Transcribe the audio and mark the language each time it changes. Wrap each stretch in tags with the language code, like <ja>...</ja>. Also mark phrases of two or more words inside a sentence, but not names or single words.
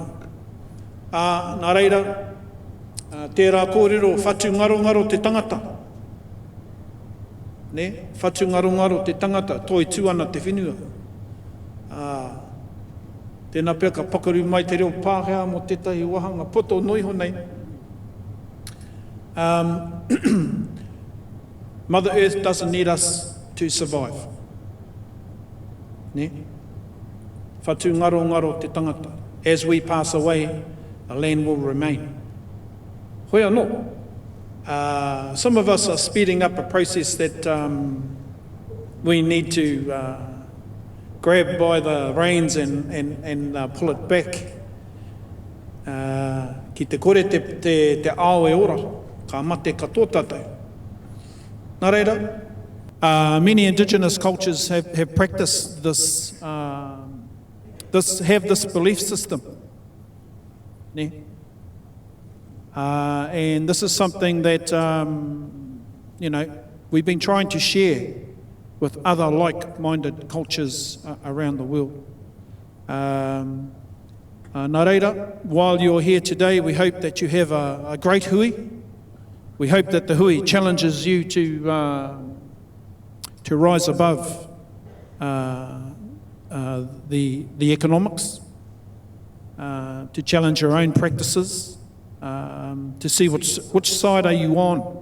<mi>Nā reira, tērā kōrero, whatu ngaro te tangata. Whatu ngaro te tangata, toi tū ana te whenua. Tēnā pēr ka pakaru mai te reo pāhea mo tētahi wahanga poto noiho nei.</mi> <en>Mother Earth doesn't need us to survive.</en> <mi>Whatu ngaro te tangata.</mi> <en>As we pass away, the land will remain.</en> <mi>Hoi anō.</mi> <en>Some of us are speeding up a process that we need to grab by the reins and pull it back.</en> <mi>Ki te kore te ao e ora, ka mate katoa tātou. Nā reira,</mi> <en>many indigenous cultures have practiced this have this belief system.</en> <mi>Ne?</mi> <en>And this is something that, we've been trying to share with other like-minded cultures around the world.</en> <mi>Nā reira,</mi> <en>while you're here today, we hope that you have a great hui. We hope that the hui challenges you to rise above the economics, to challenge your own practices, to see which side are you on.</en>